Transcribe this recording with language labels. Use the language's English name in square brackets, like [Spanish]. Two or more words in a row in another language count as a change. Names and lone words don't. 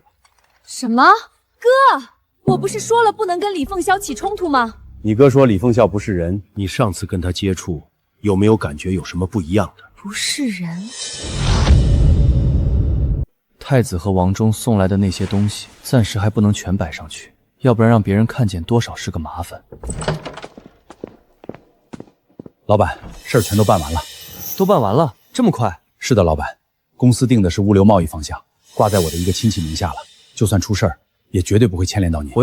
[Chinese] 什麼？哥，我不是說了不能跟李鳳笑起衝突嗎？你哥說李鳳笑不是人，你上次跟他接觸，有沒有感覺有什麼不一樣的？不是人。太子和王忠送來的那些東西，暫時還不能全擺上去，要不然讓別人看見多少是個麻煩。老闆，事兒全都辦完了。都辦完了？這麼快？是的，老闆，公司定的是物流貿易方向，掛在我的一個親戚名下了，就算出事兒，也絕對不會牽連到你。